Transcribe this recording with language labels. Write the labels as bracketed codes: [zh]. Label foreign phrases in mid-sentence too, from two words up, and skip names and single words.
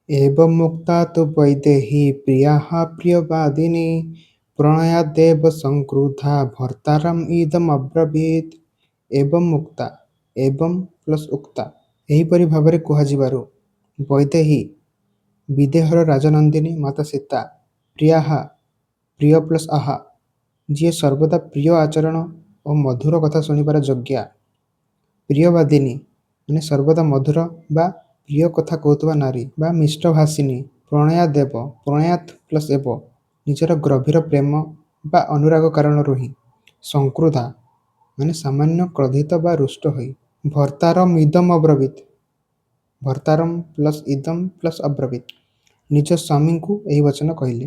[sa] एवमुक्ता तु वैदेही प्रियाः प्रियवादिनी प्रणयादेव संक्रुधा भर्तारम् इदमब्रवीत्। [or] ଏବଂ ମୁକ୍ତା ଏବଂ ପ୍ଲସ୍ ଉକ୍ତା ଏହିପରି ଭାବରେ କୁହାଯିବାରୁ ବୈଦେହୀ ବିଦେହର ରାଜନନ୍ଦିନୀ ମାତା ସୀତା ପ୍ରିୟାହା ପ୍ରିୟ ପ୍ଲସ୍ ଆହା ଯିଏ ସର୍ବଦା ପ୍ରିୟ ଆଚରଣ ଓ ମଧୁର କଥା ଶୁଣିବାର ଯୋଗ୍ୟା ପ୍ରିୟବାଦିନୀ ମାନେ ସର୍ବଦା ମଧୁର ବା ପ୍ରିୟ କଥା କହୁଥିବା ନାରୀ ବା ମିଷ୍ଟଭାଷିନୀ [sa] ପ୍ରଣୟାଦେବ ପ୍ରଣୟାତ୍ [or] ପ୍ଲସ୍ ଏବ ନିଜର ଗଭୀର ପ୍ରେମ ବା ଅନୁରାଗ କାରଣରୁ ହିଁ ସଂକ୍ରୁଧା ମାନେ ସାମାନ୍ୟ କ୍ରୋଧିତ ବା ରୁଷ୍ଟ ହୋଇ [sa] ଭର୍ତ୍ତାରମ୍ ଇଦମ୍ ଅବ୍ରବୀତ୍ [or] ଭର୍ତ୍ତାରମ୍ ପ୍ଲସ୍ ଇଦମ୍ ପ୍ଲସ୍ ଅବ୍ରବୀତ୍ ନିଜ ସ୍ୱାମୀଙ୍କୁ ଏହି ବଚନ କହିଲେ।